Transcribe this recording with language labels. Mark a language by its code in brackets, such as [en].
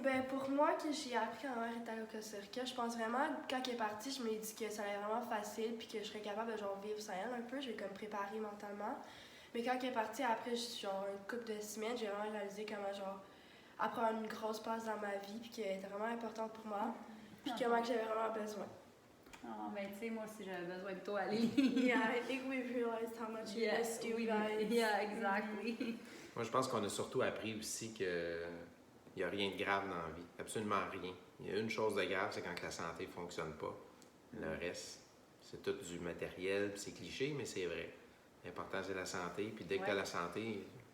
[fr] Ben pour moi, que j'ai appris quand ma mère était allée au Costa Rica, je pense vraiment, quand elle est partie, je me dit que ça allait vraiment facile puis que je serais capable de genre vivre sans elle un peu. Je vais comme préparer mentalement. Mais quand elle est partie, après, genre une couple de semaines, j'ai vraiment réalisé comment genre elle prend une grosse place dans ma vie puis qu'elle était vraiment importante pour moi. Puis comment que j'avais vraiment besoin. Oh, ben tu sais, moi aussi, j'avais besoin de toi, Lily. [en] Yeah, I think we've realized how much we missed you guys. Yeah, exactly. [fr] Moi, je pense qu'on a surtout appris aussi qu'il n'y a rien de grave dans la vie. Absolument rien. Il y a une chose de grave, c'est quand la santé ne fonctionne pas. Le reste, c'est tout du matériel, puis c'est cliché, mais c'est vrai. L'important, c'est la santé. Puis dès que tu as la santé,